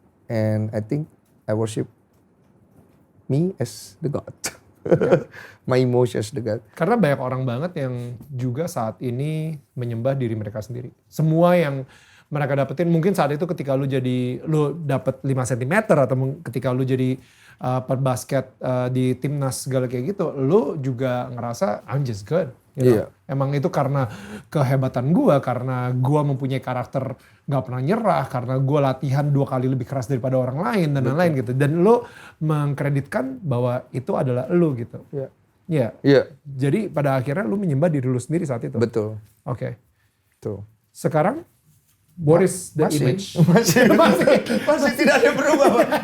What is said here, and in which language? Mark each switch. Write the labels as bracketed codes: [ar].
[en] And I think I worship me as the God. My emotion as the God. [id] Karena banyak orang banget yang juga saat ini menyembah diri mereka sendiri. Semua yang mereka dapetin mungkin saat itu ketika lu dapet 5 cm atau ketika lu jadi pebasket di timnas segala kayak gitu, lu juga ngerasa [en] I'm just good. You know? [id] Iya. Emang itu karena kehebatan gua, karena gua mempunyai karakter gak pernah nyerah, karena gua latihan 2 kali lebih keras daripada orang lain dan lain-lain gitu. Dan lu mengkreditkan bahwa itu adalah lu gitu. Iya. Iya. Iya. Jadi pada akhirnya lu menyembah diri lu sendiri saat itu. Betul. Oke. Tuh. [en] Sekarang what is the image? [id] Masih tidak ada berubah, Pak.